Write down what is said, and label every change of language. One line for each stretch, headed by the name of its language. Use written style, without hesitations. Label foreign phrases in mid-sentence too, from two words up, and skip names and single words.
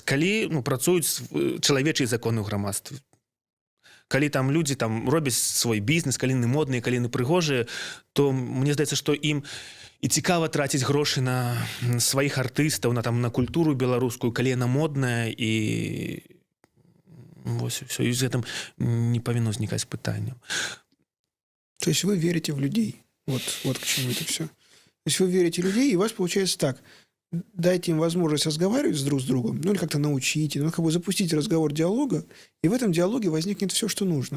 Belarusian: Калі працуюць чалавечыя законы ў грамадстве, калі там людзі там робяць свой бізнес, калі яны модныя, калі яны прыгожыя, то мне здаецца, што ім і цікава траціць грошы на сваіх артыстаў, на культуру беларускую, калі яна модная, і вось,
Russian: все, и с этим не повинно возникать пытания. То есть вы верите в людей. Вот к чему это все. То есть вы верите в людей, и у вас получается так. Дайте им возможность разговаривать друг с другом, или как-то научите, как бы запустите разговор диалога, и в этом диалоге возникнет все, что нужно.